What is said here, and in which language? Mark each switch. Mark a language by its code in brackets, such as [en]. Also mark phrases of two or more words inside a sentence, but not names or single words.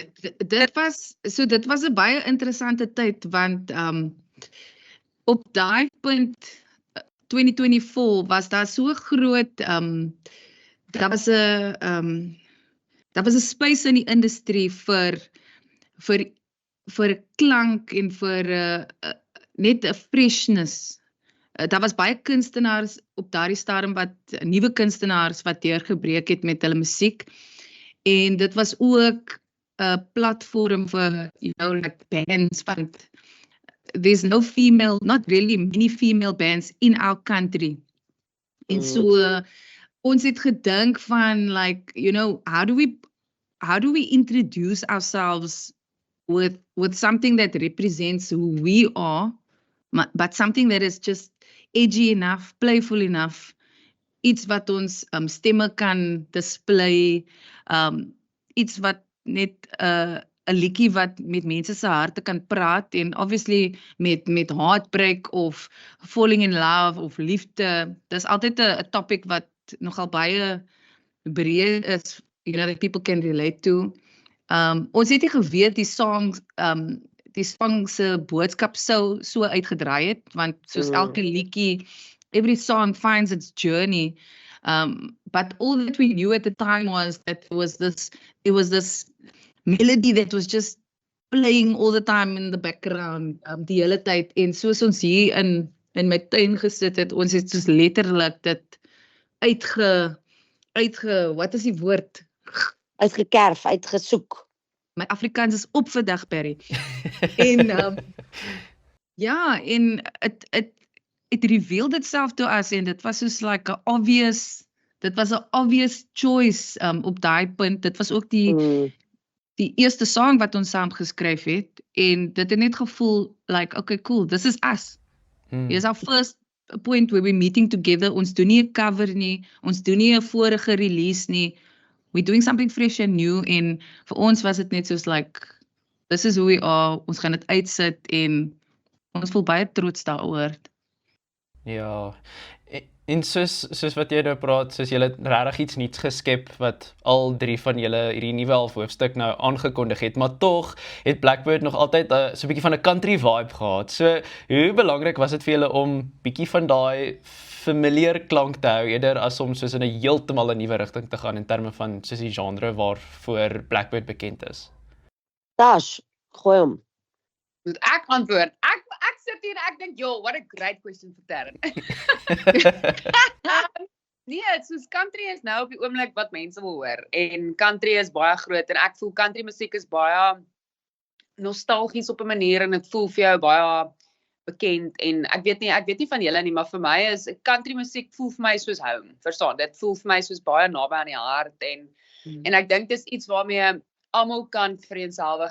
[af] Dit was 'n baie interessante tyd want op daai punt 2024 was daar so groot daar was 'n space in die industrie vir klank en vir net 'n freshness. Daar was baie kunstenaars op daardie stadium nuwe kunstenaars wat deurgebreek het met hulle musiek. En dit was ook 'n platform vir, [en] you know, like bands, want there's not really many female bands in our country. [af] En so, ons het gedink van, [en] like, you know, how do we introduce ourselves with something that represents who we are, but something that is just edgy enough, playful enough, [af] iets wat ons stemme kan display, iets wat net 'n liedjie wat met mense se harte kan praat en obviously met heartbreak of [en] falling in love [af] of liefde. Dis altyd 'n topic wat nogal baie breed is, [en] that people can relate to. [af] Ons het nie geweet die song se boodskap so uitgedraai het, want soos elke liedjie, [en] every song finds its journey. But all that we knew at the time was that it was this melody that was just playing all the time in the background, [af] die hele tyd. En soos ons hier in my tuin gesit het, ons het soos letterlik dit wat is die woord? Uitgekerf, uitgesoek. My Afrikaans is op vandag, Perry. En ja, en [en] it revealed itself to us, [af] en dit was soos like dit was 'n [en] obvious choice [af] op daai punt. Dit was ook die eerste song wat ons saam geskryf het, en dit het net gevoel [en] like, okay, cool, this is us. Here's our first point where we're meeting together. [af] Ons doen nie 'n cover nie, ons doen nie 'n vorige release nie. [en] We're doing something fresh and new, [af] en vir ons was dit net soos [en] like, this is who we are, [af] ons gaan dit uitsit, en ons voel baie trots daaroor. Ja, en soos wat jy nou praat, soos jy het regtig iets nuuts geskep, wat al 3 van julle hierdie nuwe hoofstuk nou aangekondig het, maar tog het Blackbird nog altyd so 'n bietjie van 'n [en] country vibe [af] gehad. So, hoe belangrik was dit vir julle om bietjie van daai familiar klank te hou, eerder as om soos in 'n heeltemal 'n nuwe rigting te gaan in terme van soos die genre waarvoor Blackbird bekend is? Tash, gooi hom. Moet ek antwoord? Ek sit hier en ek dink, [en] yo, what a great question vir Darren. [af] Nee, soos country is nou op die oomblik wat mense wil hoor, en country is baie groot, en ek voel country musiek is baie nostalgies op 'n manier, en dit voel vir jou baie bekend, en ek weet nie van julle nie, maar vir my is country musiek voel vir my soos home, verstaan, dit voel vir my soos baie naby aan die hart, en ek dink dis iets waarmee almal kan vereenselwig.